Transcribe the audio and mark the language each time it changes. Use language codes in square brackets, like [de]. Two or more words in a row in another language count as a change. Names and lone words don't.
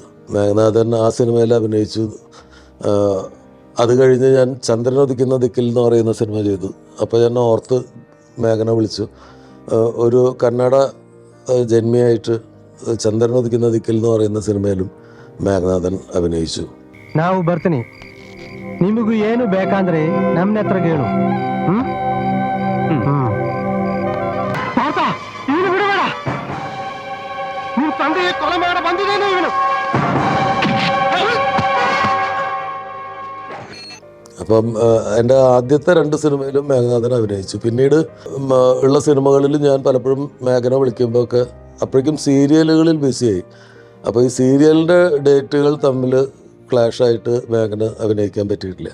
[ml] മേഘനാഥൻ ആ സിനിമയിൽ അഭിനയിച്ചു. അത് കഴിഞ്ഞ് ഞാൻ ചന്ദ്രനുദിക്കുന്ന ദിക്കിൽ എന്ന് പറയുന്ന സിനിമ ചെയ്തു. അപ്പോൾ ഞാൻ ഓർത്ത് മേഘനെ വിളിച്ചു. ഒരു കന്നഡ ജന്മിയായിട്ട് ചന്ദ്രനുദിക്കുന്ന ദിക്കിൽ എന്ന് പറയുന്ന സിനിമയിലും മേഘനാഥൻ അഭിനയിച്ചു. [kn] ನಾವು ಬರ್ತೀನಿ. ನಿಮಗೂ ಏನು ಬೇಕಂದ್ರೆ ನಮ್ಮನೆ ಹತ್ರ ಕೇಳು. ಇವನು ಬಿಡಬೇಡ. ನೀವು ತಂದೆಗೆ ಕೊಲೆ ಮಾಡ ಬಂದಿದ್ದೇನೆ ಇವನು. [ml] അപ്പം എൻ്റെ ആദ്യത്തെ 2 സിനിമയിലും മേഘനാഥൻ അഭിനയിച്ചു. പിന്നീട് ഉള്ള സിനിമകളിൽ ഞാൻ പലപ്പോഴും മേഘന വിളിക്കുമ്പോൾ ഒക്കെ അപ്പോഴേക്കും സീരിയലുകളിൽ ബിസിയായി. അപ്പോൾ ഈ സീരിയലിൻ്റെ ഡേറ്റുകൾ തമ്മിൽ ക്ലാഷായിട്ട് മേഘന അഭിനയിക്കാൻ പറ്റിയിട്ടില്ല.